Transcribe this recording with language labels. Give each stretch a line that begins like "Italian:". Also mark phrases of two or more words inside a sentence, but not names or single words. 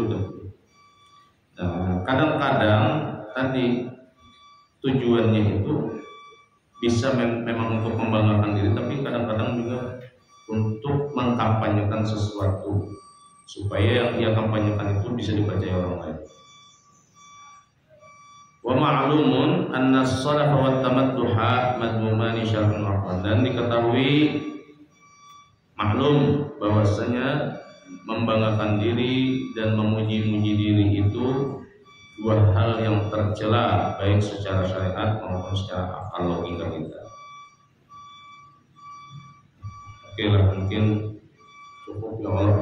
Indonesian: Nah, kadang-kadang tadi tujuannya itu bisa memang untuk membanggakan diri, tapi kadang-kadang juga untuk mengkampanyekan sesuatu supaya yang ia kampanyekan itu bisa dipercaya orang lain.
Arabic: ومعلوم أن الصلف والتمدح مذمومان شرعا عقلا,
Indonesian: dan diketahui maklum bahwasanya membanggakan diri dan memuji-muji diri itu dua hal yang tercela baik secara syariat maupun secara akal logika kita. Oke lah, mungkin cukup ya Allah.